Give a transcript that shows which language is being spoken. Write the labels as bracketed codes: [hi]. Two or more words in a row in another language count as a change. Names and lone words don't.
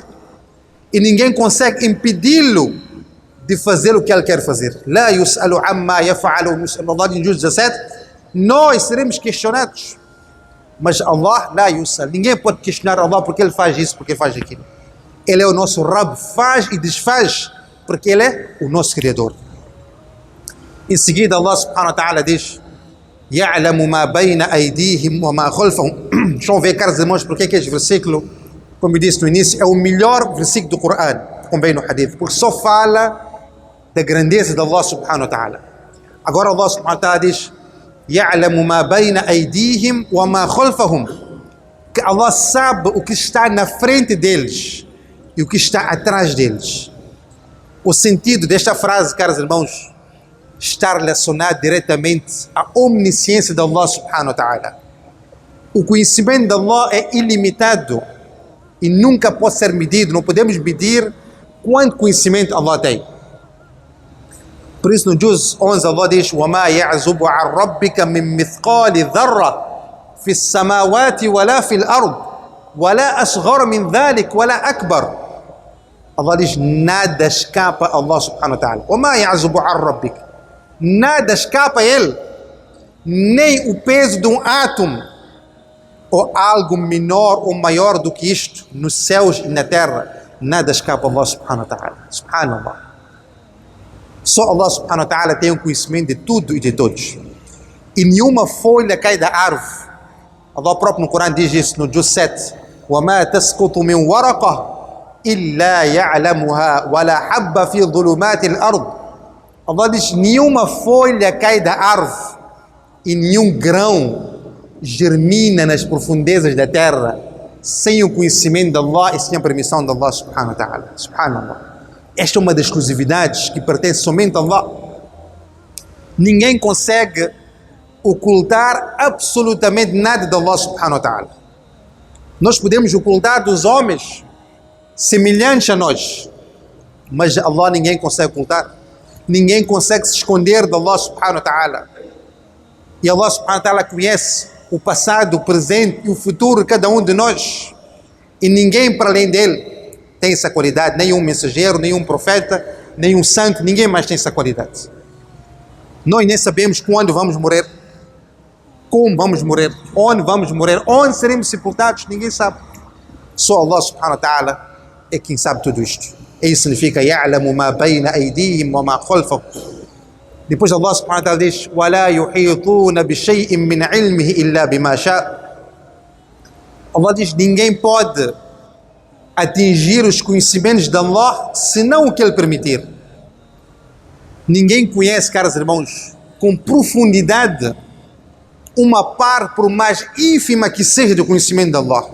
[pt] E ninguém consegue impedi-lo de fazer o que ele quer fazer. [ar] لا يسأل عما يفعل يسأل. [pt] Allah em Juz 17, nós seremos questionados. Mas Allah, [ar] لا يسأل. [pt] Ninguém pode questionar Allah porque ele faz isso, porque ele faz aquilo. Ele é o nosso Rabb, faz e desfaz, porque ele é o nosso Criador. Em seguida Allah [ar] سبحانه وتعالى [pt] diz: [ar] "يعلم ما بين أيديهم وما خلفهم." [pt] Deixa eu ver, caros irmãos, porque é que este versículo, como eu disse no início, é o melhor versículo do Corão, como bem no hadith, porque só fala da grandeza de Allah [ar] سبحانه وتعالى. [pt] Agora Allah [ar] سبحانه وتعالى [pt] diz: [ar] "يعلم ما بين أيديهم وما خلفهم." [pt] Que Allah sabe o que está na frente deles e o que está atrás deles. O sentido desta frase, caros irmãos, está relacionado diretamente à omnisciência de Allah [ar] سبحانه وتعالى. [pt] O conhecimento de Allah é ilimitado e nunca pode ser medido. Não podemos medir quanto conhecimento Allah tem. Por isso no Juz 11 Allah diz: [ar] "وَمَا يَعْزُبُ عَنْ رَبِّكَ مِنْ مِثْقَالِ ذَرَّةٍ فِي السَّمَاوَاتِ وَلَا فِي الْأَرْضِ وَلَا أَصْغَرَ مِنْ ذَلِكَ وَلَا أَكْبَرَ." [pt] Allah diz: nada escapa a Allah [ar] سبحانه وتعالى. وَمَا يَعْزُبُ عَنْ رَبِّكَ. [pt] Nada escapa a Ele. Nem o peso de um átomo ou algo menor ou maior do que isto nos céus e na terra, nada escapa a Allah [ar] سبحانه وتعالى. [pt] Subhanallah. Só Allah [ar] سبحانه وتعالى [pt] tem o conhecimento de tudo e de todos. E nenhuma folha cai da árvore. Allah próprio no Corão diz isso no Juz 7: [ar] وَمَا تَسْقُطُ مِنْ وَرَقَةٍ إِلَّا يَعْلَمُهَا وَلَا حَبَّ فِي ظُلُمَاتِ الْأَرْضِ. [pt] Allah diz: nenhuma folha cai da árvore e nenhum grão germina nas profundezas da terra sem o conhecimento de Allah e sem a permissão de Allah [ar] سبحانه وتعالى. [pt] Subhanallah. Esta é uma das exclusividades que pertence somente a Allah. Ninguém consegue ocultar absolutamente nada de Allah [ar] سبحانه وتعالى. [pt] Nós podemos ocultar dos homens semelhantes a nós, mas Allah ninguém consegue ocultar. Ninguém consegue se esconder de Allah [ar] سبحانه وتعالى. [pt] E Allah [ar] سبحانه وتعالى [pt] conhece o passado, o presente e o futuro de cada um de nós. E ninguém para além dele tem essa qualidade. Nenhum mensageiro, nenhum profeta, nenhum santo, ninguém mais tem essa qualidade. Nós nem sabemos quando vamos morrer. Como vamos morrer? Onde vamos morrer? Onde seremos sepultados? Ninguém sabe. Só Allah [ar] سبحانه وتعالى [pt] é quem sabe tudo isto. Isso significa [ar] يَعْلَمُ مَا بَيْنَ أَيْدِيهِمْ وَمَا خَلْفَهُمْ. [pt] Depois Allah [ar] سبحانه وتعالى [pt] diz [ar] وَلَا يُحِيطُونَ بِشَيْءٍ مِّنْ عِلْمِهِ إِلَّا بِمَا شَاءَ. [pt] Allah diz, ninguém pode atingir os conhecimentos de Allah senão o que Ele permitir. Ninguém conhece, caros irmãos, com profundidade uma parte, por mais ínfima que seja, do conhecimento de Allah.